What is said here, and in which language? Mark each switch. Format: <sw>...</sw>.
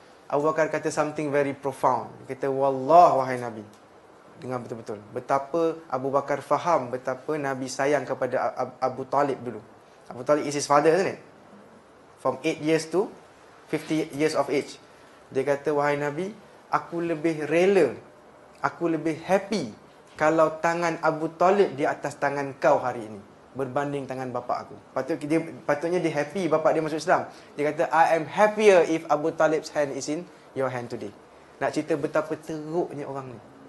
<ms>Abu Bakar kata</ms> <en>something very profound.</en> <ms>Dia kata, wallah wahai Nabi. Dengar betul-betul. Betapa Abu Bakar faham betapa Nabi sayang kepada Abu Talib dulu.</ms> <en>Abu Talib is his father, isn't it? From 8 years to 50 years of age.</en> <ms>Dia kata, wahai Nabi, aku lebih rela, aku lebih happy kalau tangan Abu Talib di atas tangan kau hari ini berbanding tangan bapa aku. Patutnya dia happy bapa dia masuk Islam. Dia kata,</ms> <en>I am happier if Abu Talib's hand is in your hand today.</en> <ms>Nak cerita betapa teruknya orang ni.</ms>